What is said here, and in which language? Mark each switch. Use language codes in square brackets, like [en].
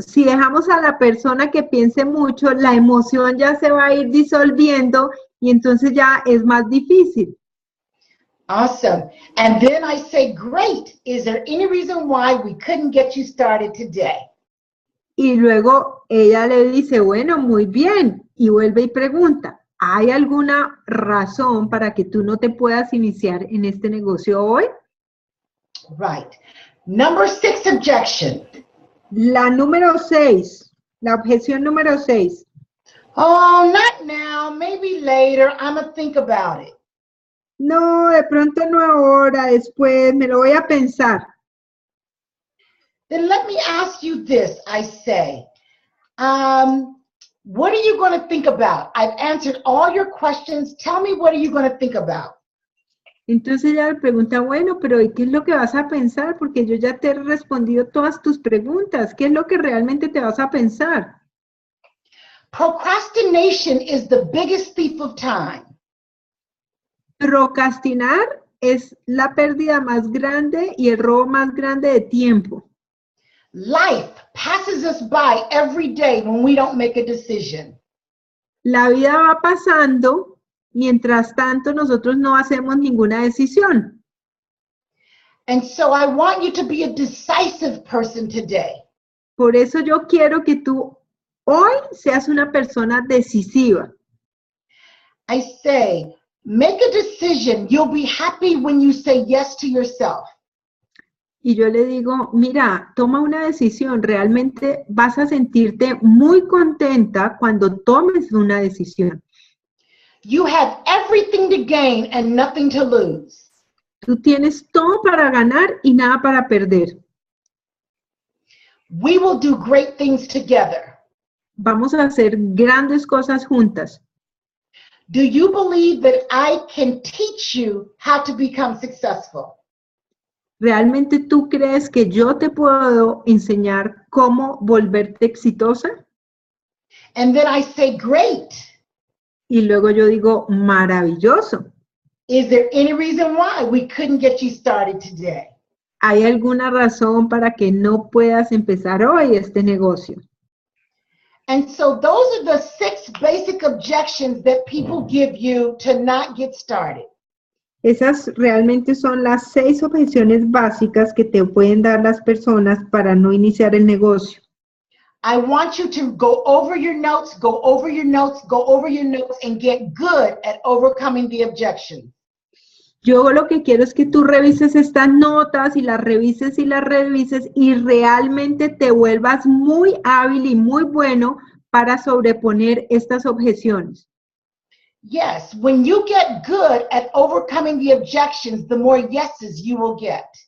[es] Si dejamos a la persona que piense mucho, la emoción ya se va a ir disolviendo y entonces ya es más difícil. [en] Awesome. And then I say, great. Is there any reason why we couldn't get you started today? [es] Y luego ella le dice, bueno, muy bien. Y vuelve y pregunta, ¿hay alguna razón para que tú no te puedas iniciar en este negocio hoy? [en] Right. Number 6 objection. [es] La número 6, la objeción número 6. [en] Oh, not now. Maybe later. I'm going to think about it. [es] No, de pronto no ahora, después me lo voy a pensar. [en] Then let me ask you this, I say. What are you going to think about? I've answered all your questions. Tell me, what are you going to think about? [es] Entonces ella le pregunta, bueno, pero ¿y qué es lo que vas a pensar? Porque yo ya te he respondido todas tus preguntas. ¿Qué es lo que realmente te vas a pensar? [en] Procrastination is the biggest thief of time. [es] Procrastinar es la pérdida más grande y el robo más grande de tiempo. [en] Life passes us by every day when we don't make a decision. [es] La vida va pasando, mientras tanto nosotros no hacemos ninguna decisión. [en] And so I want you to be a decisive person today. [es] Por eso yo quiero que tú hoy seas una persona decisiva. [en] I say, make a decision. You'll be happy when you say yes to yourself. [es] Y yo le digo, mira, toma una decisión. Realmente vas a sentirte muy contenta cuando tomes una decisión. [en] You have everything to gain and nothing to lose. [es] Tú tienes todo para ganar y nada para perder. [en] We will do great things together. [es] Vamos a hacer grandes cosas juntas. [en] Do you believe that I can teach you how to become successful? [es] ¿Realmente tú crees que yo te puedo enseñar cómo volverte exitosa? [en] And then I say, great. [es] Y luego yo digo, maravilloso. [en] Is there any reason why we couldn't get you started today? [es] ¿Hay alguna razón para que no puedas empezar hoy este negocio? [en] And so those are the 6 basic objections that people give you to not get started. [es] Esas realmente son las 6 objeciones básicas que te pueden dar las personas para no iniciar el negocio. [en] I want you to go over your notes, go over your notes, go over your notes, and get good at overcoming the objection. [es] Yo lo que quiero es que tú revises estas notas y las revises y realmente te vuelvas muy hábil y muy bueno para sobreponer estas objeciones. [en] Yes, when you get good at overcoming the objections, the more yeses you will get.